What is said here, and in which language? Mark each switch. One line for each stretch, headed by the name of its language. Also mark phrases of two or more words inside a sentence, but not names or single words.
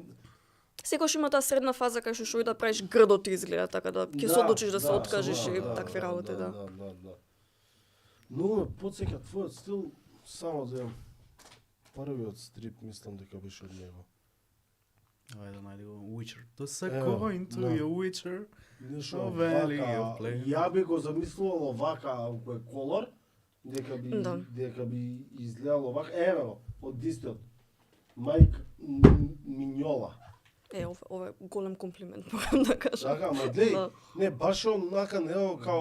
Macedonian: Секогаш има таа средна фаза кај што да правиш грдо ти изгледа, така да ќе се одлучиш да се откажеш и такви работи, да. Но ме потсеќа твојот стил само за првиот стрип, мислам дека беше од него. Ајде, најди го Witcher. To Ево,
English: go into
Macedonian: да.
English: your Witcher.
Macedonian: Нешто
English: Oh, Valley of
Macedonian: вака,
English: Flame.
Macedonian: ја би го замислувал овака кој колор, дека би изгледало вака. Еве го, од истиот. Майк Миньола. Ова е голем комплимент, морам да кажам. Така, ма глеј, Да. не баш онака него као